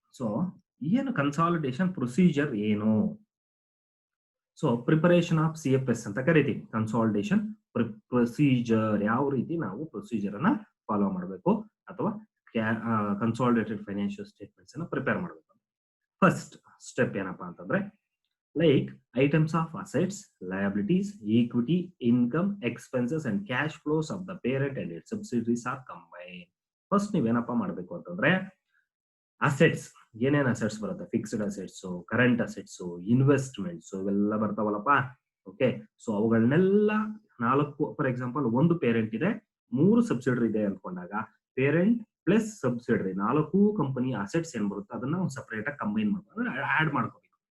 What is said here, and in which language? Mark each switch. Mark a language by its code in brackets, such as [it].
[kn] So ಏನು consolidation procedure ಏನು? So preparation of CFS ಅಂತ ಕರಿತೀವಿ. ಕನ್ಸಾಲಿಡೇಷನ್ ಪ್ರೊಸೀಜರ್, ಯಾವ ರೀತಿ ನಾವು ಪ್ರೊಸೀಜರ್ ಅನ್ನ ಫಾಲೋ ಮಾಡಬೇಕು ಅಥವಾ ಕನ್ಸಾಲಿಡೇಟೆಡ್ ಫೈನಾನ್ಷಿಯಲ್ ಸ್ಟೇಟ್ಮೆಂಟ್ಸ್ ಅನ್ನ ಪ್ರಿಪೇರ್ ಮಾಡಬೇಕು. ಫಸ್ಟ್ ಸ್ಟೆಪ್ ಏನಪ್ಪಾ ಅಂತಂದ್ರೆ [en] like items of assets, liabilities, equity, income, expenses and cash flows of the parent and its subsidiaries are combined. [kn] First ನೀವೇನಪ್ಪ ಮಾಡಬೇಕು ಅಂತಂದ್ರೆ ಅಸೆಟ್ಸ್, ಏನೇನ್ ಅಸೆಟ್ಸ್ ಬರುತ್ತೆ, fixed assets, current assets, investments ಇವೆಲ್ಲ ಬರ್ತಾವಲ್ಲಪ್ಪ. Okay, so ಅವುಗಳನ್ನೆಲ್ಲ ನಾಲ್ಕು, for example ಒಂದು parent ಇದೆ, 3 subsidiary ಇದೆ ಅನ್ಕೊಂಡಾಗ parent plus subsidiary 4 company assets ಏನ್ ಬರುತ್ತೆ ಅದನ್ನ ಒಂದು ಸಪರೇಟ್ ಆಗಿ ಕಂಬೈನ್ ಮಾಡ್ಬೇಕು, ಅಂದ್ರೆ ಆಡ್ ಮಾಡ್ಕೋಬೇಕು.